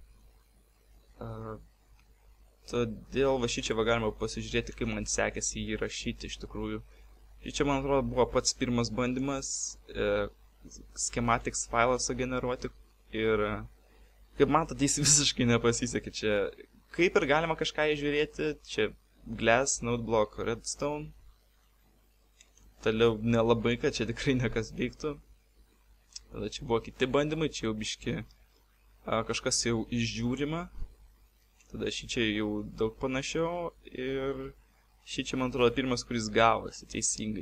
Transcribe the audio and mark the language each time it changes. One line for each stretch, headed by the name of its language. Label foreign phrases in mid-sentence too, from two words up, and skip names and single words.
Lithuanian: Todėl va šičia galima pasižiūrėti, kaip man sekėsi jį rašyti iš tikrųjų. Čia, man atrodo, buvo pats pirmas bandymas schematics failą sugeneruoti ir kaip matote, jis visiškai nepasisekė. Čia kaip ir galima kažką įžiūrėti, čia glass,
English: node block,
Lithuanian: redstone. Toliau nelabai, kad čia tikrai nekas veiktų. Tada čia buvo kiti bandymai, čia jau biški kažkas jau išžiūrima. Tada šį čia jau daug panašiau ir šį čia, man atrodo, pirmas, kuris gavosi teisingai.